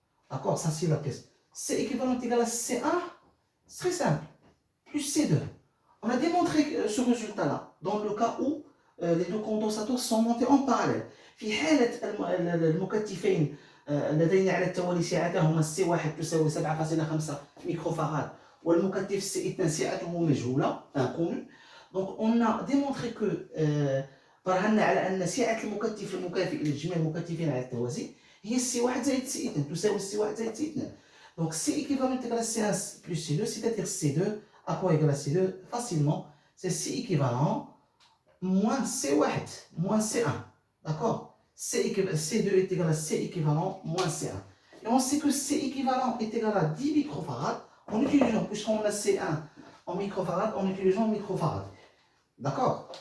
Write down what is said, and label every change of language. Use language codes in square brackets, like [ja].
[fr] D'accord, ça c'est la question. C équivalent est égal à C1. C'est très simple. Plus C2. On a démontré ce résultat-là dans le cas où les deux condensateurs sont montés en parallèle. [ar] في حالة المكثفين الذين على التوالي سعتهما C1 تساوي 7.5 microfarad والمكثف C2 سعته مجهولة, [fr] inconnue. Donc on a démontré que [ar] برهنا على أن سعة المكتف المكافئ لجميع المكتفين على التوازي هي سي 1 زائد سي 2 تساوي سي 1 زائد سي 2. [fr] Donc C équivalent égale à C1 plus C2, c'est-à-dire C2 à quoi égale à C2? Facilement, c'est C équivalent moins C1 moins C1. D'accord? C2 est égal à C équivalent moins C1. Et on sait que C équivalent est égal à 10 microfarads en utilisant, puisqu'on a C1 en microfarads, en utilisant microfarads. D'accord?